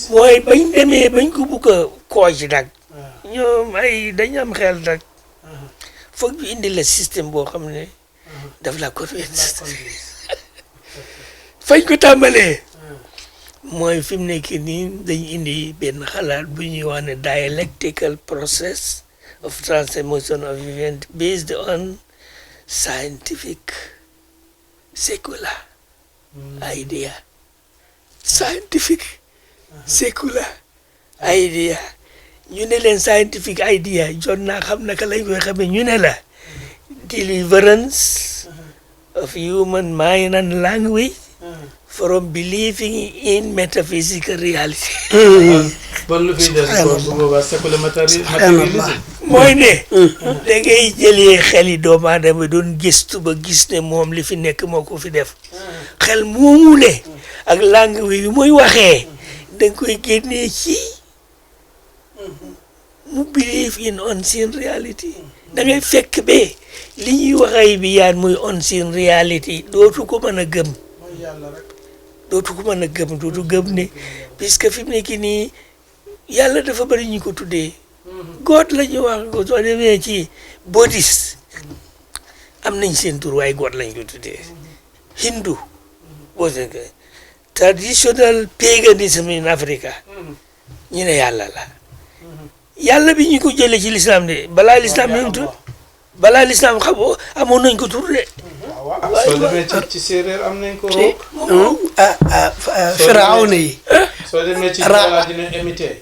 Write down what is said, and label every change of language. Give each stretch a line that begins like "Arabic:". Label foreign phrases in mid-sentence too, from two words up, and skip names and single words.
Wolof: mooy bañ demee bañ ko bugg a kooj nag ñoom ay dañ am xel nag foog ñu indi la système boo xam ne daf la convaincre fañ ko tàmbalee mooy fi mu nekk nii dañ indi benn xalaat bu ñuy wax ne
English: dialectical process of transformation of event based on scientific secular idea. Scientific secular idea.
Wolof: ñu ne leen
English: scientific idea
Wolof: jot naa xam naka lañ koy xamee ñu ne la
English: deliverance of human mind and language from believing in metaphysical reality.
Wolof: bon lu fiy des kon bu boobaa
English: secular materialism
Wolof: mooy ne da ngay jëlee xel yi doomu aadama doon gëstu ba gis ne moom li fi nekk moo ko fi def xel moomu ne ak langue wi muy waxee da nga koy génnee ci mu
English: believe in unseen reality
Wolof: da ngay fekk ba li ñuy waxay bi yaan muy
English: unseen reality
Wolof: dootu ko mën a gëm dootu gëm ne puisque fi mu nekk nii yàlla dafa bari ñu ko tuddee God la ñu wax ko soo demee ci bouddhiste am nañ seen tur waaye God lañ ko tuddee hindu boo seetee
English: traditional paganism in Africa
Wolof: ñu ne yàlla la yàlla bi ñu ko jëlee ci l'islam de balaa l'islam ñu tur balaa l'islam xam amoon nañ ko tur de. soo demee ci séeréer am nañ ko roog. Firawna yi. soo demee ci Joola dina imité.